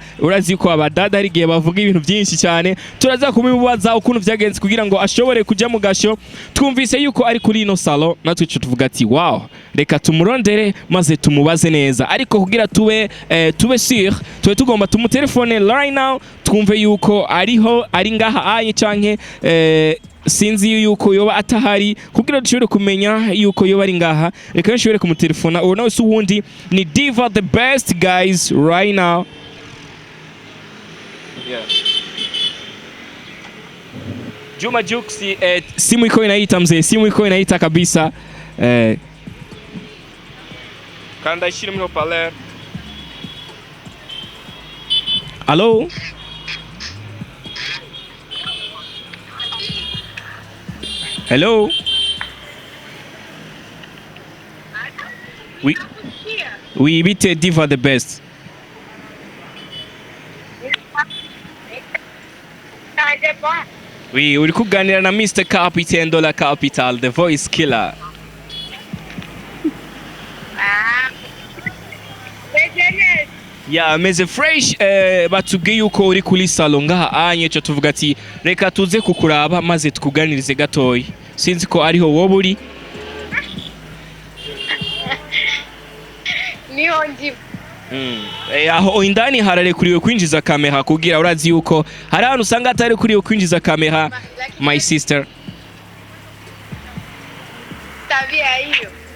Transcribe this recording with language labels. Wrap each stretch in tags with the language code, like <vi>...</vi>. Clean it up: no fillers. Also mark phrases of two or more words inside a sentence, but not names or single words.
<rn>Urazi ko abadada hari gihe bavuga ibintu byinshi cyane, turaza kubibaza ukuntu byagenze kugira ngo ashobore kujya mu gasho. Twumvise yuko ari kuri ino salon, natwe tuvuga wow, reka tumurondere maze tumubaze neza, ariko kugira tube sure tube tugomba tumutelefone</rn> <en>right now</en> <rn>twumve yuko ari ngaha anye canke sinzi yuko yoba atahari, kugira dushobore kumenya yuko yoba ari ngaha. Reka nshobore kumutelefona. Uwo nawe si wundi ni Diva the best guys</rn> <en>right now.</en> <rn>Yeah.</rn> <sw>Juma Jux, simu iko inaita mzee, simu iko inaita kabisa. Kanda ishiri mho pale.</sw> <rn>Hello? Hello? Oui, bite Diva the best. Oui, uri kuganira na Mr. Captain Dollar Capital, The Voice Killer. Ya meze fresh batubwiye yuko uri kuri salon ngaha anye cyo tuvuga ati reka tuze kukuraba maze tukuganirize gatoyi. Sinzi ko ariho wowe uri. Niho ndi. Aho indani harare kuriwe kwinjiza kamera kugira urazi yuko hari ahantu usanga atari kuriwe kwinjiza kamera</rn> <en>my sister.</en> <sw>Tabia hiyo.</sw>